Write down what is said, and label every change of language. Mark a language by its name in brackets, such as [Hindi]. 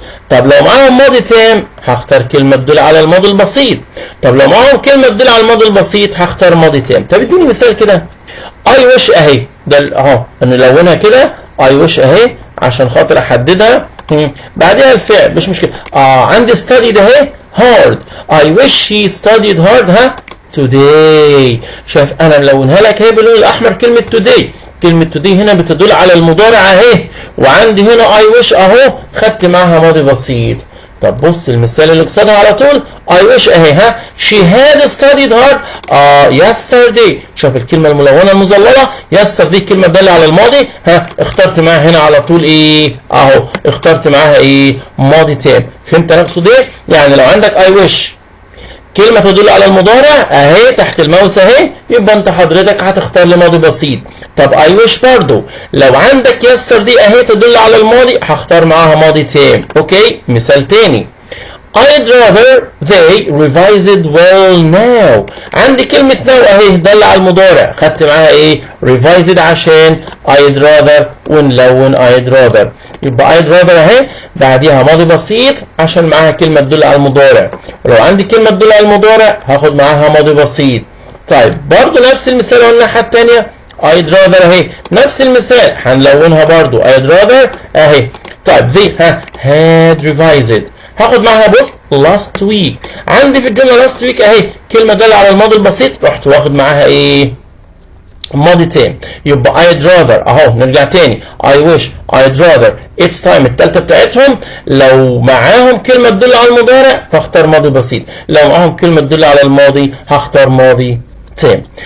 [Arabic] طب لو معاهم ماضي تام هختار كلمة تدل على الماضي البسيط. طب لو معاهم كلمة تدل على الماضي البسيط هختار ماضي تام. طب اديني مثال كده. I wish اهي، ده اهو نلونها كده I wish اهي عشان خاطر احددها. بعدها الفعل مش مشكلة. عندي study ده اهي hard. [English] I wish he studied hard today. [Arabic] شايف انا ملونها لك اهي باللون الاحمر كلمة today. كلمة today هنا بتدل على المضارع اهي، وعندي هنا I wish اهو خدت معاها ماضي بسيط. طب بص المثال اللي قصادها على طول [English] I wish اهي ها she had studied hard yesterday. [Arabic] شوف الكلمة الملونة المظللة yesterday كلمة دالة على الماضي، ها اخترت معاها هنا على طول ايه اهو، اخترت معاها ايه ماضي تام. فهمت انا اقصد ايه؟ يعني لو عندك I wish كلمة تدل على المضارع اهي تحت الماوس اهي، يبقى انت حضرتك هتختار لي ماضي بسيط. طب I wish برضو لو عندك yesterday اهي تدل على الماضي هختار معاها ماضي تام. اوكي مثال تاني [English] I'd rather they revised well now. [Arabic] عندي كلمة now اهي دل على المضارع، خدت معاها ايه revised عشان I'd rather ونلون I'd rather، يبقى I'd rather اهي بعديها ماضي بسيط عشان معاها كلمة تدل على المضارع. ولو عندي كلمة تدل على المضارع هاخد معاها ماضي بسيط. طيب برضو نفس المثال قلنا الناحية التانية I'd rather اهي نفس المثال هنلونها برضو I'd rather اهي. طيب they had revised هاخد معاها بص last week. عندي في الجمله last week اهي كلمه داله على الماضي البسيط، رحت واخد معاها ايه ماضي تام. يبقى I'd rather اهو نرجع تاني I wish I'd rather it's time التالتة بتاعتهم لو معاهم كلمه تدل على المضارع فاختار ماضي بسيط، لو معاهم كلمه تدل على الماضي هختار ماضي تام.